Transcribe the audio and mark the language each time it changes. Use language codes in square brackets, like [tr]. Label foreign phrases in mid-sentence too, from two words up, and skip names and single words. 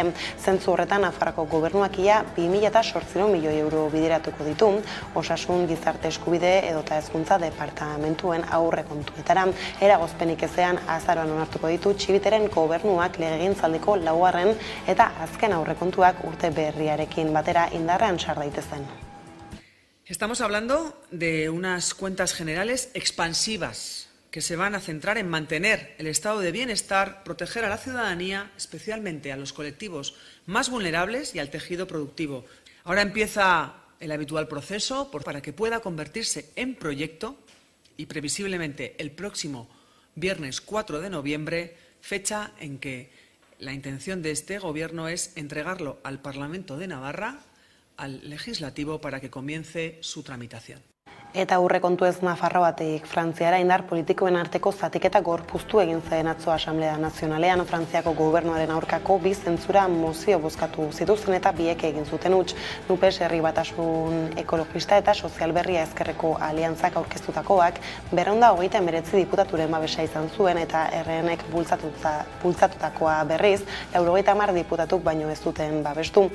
[eu] Zentzu horretan Nafarroako gobernuak ia 2.800 milioi euro bideratuko ditu, osasun, gizarte eskubide edota hezkuntza departamentuen aurrekontuetara. Eragozpenik ezean azaroan onartuko ditu Txibiteren gobernuak legegintzaldiko 4. eta azken aurrekontuak urte berriarekin batera indarrean sar daitezen. [es] Estamos hablando de unas cuentas generales expansivas que se van a centrar en mantener el estado de bienestar, proteger a la ciudadanía, especialmente a los colectivos más vulnerables y al tejido productivo. Ahora empieza el habitual proceso para que pueda convertirse en proyecto y previsiblemente el próximo viernes 4 de noviembre, fecha en que la intención de este Gobierno es entregarlo al Parlamento de Navarra, al Legislativo, para que comience su tramitación. [eu] Eta aurrekontu ez Nafarroatik Frantziara indar politikoen arteko zatiketa gorpuztu egin zen atzo Asamblea Nazionalean. Frantziako gobernuaren aurkako bi zentzura mozio bozkatu zituzten eta biek egin zuten huts. Nupes Herri Batasun Ekologista eta Sozial Berria Ezkerreko aliantzak aurkeztutakoak 239 diputaturen babesa izan zuen eta RNek bultzatutakoa berriz 90 diputatuk baino ez duten babestu.